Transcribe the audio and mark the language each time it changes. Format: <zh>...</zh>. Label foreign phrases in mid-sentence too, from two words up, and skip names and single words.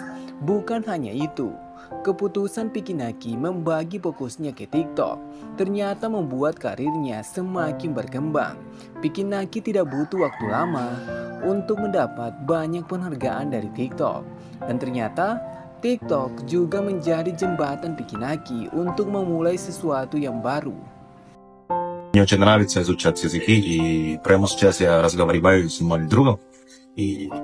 <id>Bukan hanya itu, keputusan Piki Naki membagi fokusnya ke TikTok ternyata membuat karirnya semakin berkembang. Piki Naki tidak butuh waktu lama untuk mendapat banyak penghargaan dari TikTok. Dan ternyata TikTok juga menjadi jembatan Piki Naki untuk memulai sesuatu yang baru.</id> <ru>Мне очень нравится изучать языки, и прямо сейчас я разговариваю с моим другом. И</ru>